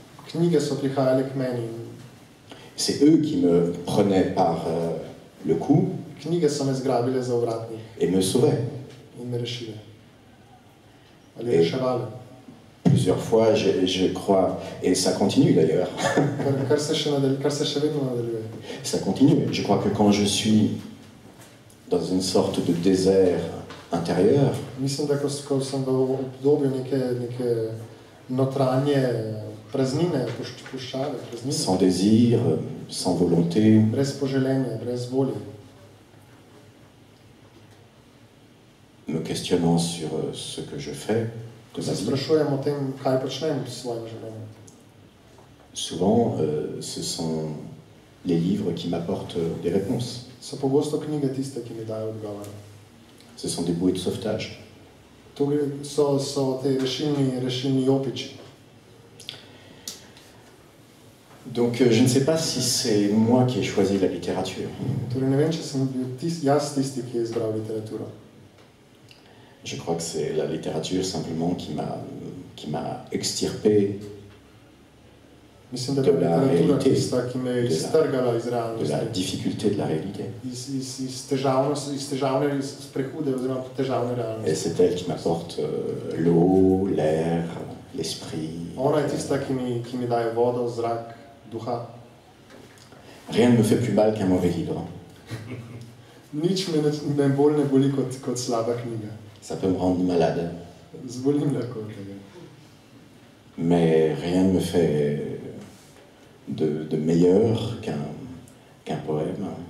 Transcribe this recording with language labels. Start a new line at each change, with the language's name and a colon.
Slovenian: Knjige so prihajale k meni.
French: C'est eux qui me prenaient par le cou
Slovenian: Knjige so me zgrabile za ovratnik
French: et me sauvaient.
Slovenian: in me rešile. Ali reševale.
French: Plusieurs fois, je crois, et ça continue d'ailleurs,
Slovenian: Kar se še vedno nadaljuje.
French: ça continue. Je crois que quand je suis dans une sorte de désert intérieur,
Slovenian: Mislim, da ko sem v obdobju neke notranje praznine, puščave, praznine,
French: sans désir, sans volonté,
Slovenian: brez poželenja, brez volje,
French: me questionnant sur ce que je fais
Slovenian: ko
French: de
Slovenian: se
French: ma vie.
Slovenian: sprašujem o tem, kaj počnem s svojim življenjem.
French: Souvent, ce sont les livres qui m'apportent des réponses.
Slovenian: So pogosto knjige tiste, ki mi dajo odgovore.
French: Ce sont des bouées de sauvetage.
Slovenian: To so te rešilni jopiči.
French: Donc, je ne sais pas si c'est moi qui ai choisi la littérature.
Slovenian: Torej ne vem, če sem bil jaz tisti, ki je izbral literaturo.
French: Je crois que c'est la littérature simplement qui m'a extirpé
Slovenian: Mislim, da je literatura tista, ki me je iztrgala iz
French: de la
Slovenian: realnosti.
French: difficulté de la réalité.
Slovenian: Iz težavne, iz prehude oziroma težavne
French: Et
Slovenian: realnosti.
French: c'est elle qui m'apporte l'eau, l'air, l'esprit.
Slovenian: Ona je tista, ki mi daje vodo, zrak, duha.
French: Rien ne me fait plus mal qu'un mauvais livre.
Slovenian: Nič me bolj ne boli kot slaba knjiga.
French: Ça peut me rendre malade.
Slovenian: Zbolim lahko od tega.
French: Mais rien ne me fait de meilleur qu'un poème.